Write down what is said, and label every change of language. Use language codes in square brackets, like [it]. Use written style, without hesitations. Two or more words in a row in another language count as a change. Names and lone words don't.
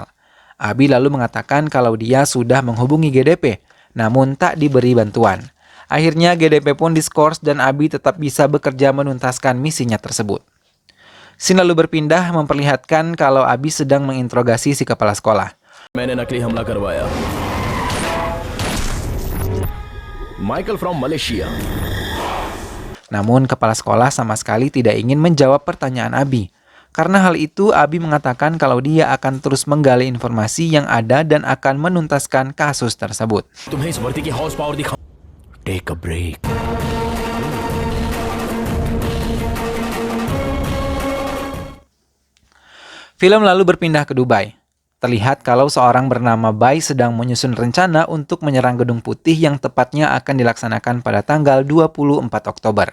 [id] Abi lalu mengatakan kalau dia sudah menghubungi GDP, namun tak diberi bantuan. Akhirnya GDP pun diskors dan Abi tetap bisa bekerja menuntaskan misinya tersebut. Scene lalu berpindah memperlihatkan kalau Abi sedang menginterogasi si kepala sekolah. [hi] मैंने नकली हमला करवाया. [en] Michael from Malaysia. [id] Namun kepala sekolah sama sekali tidak ingin menjawab pertanyaan Abi. Karena hal itu, Abi mengatakan kalau dia akan terus menggali informasi yang ada dan akan menuntaskan kasus tersebut. [hi] तुम्हें इस वर्दी की [en] horse power [hi] दिखा. [en] Take a break. [id] Film lalu berpindah ke Dubai. Terlihat kalau seorang bernama Bai sedang menyusun rencana untuk menyerang Gedung Putih yang tepatnya akan dilaksanakan pada tanggal 24 Oktober.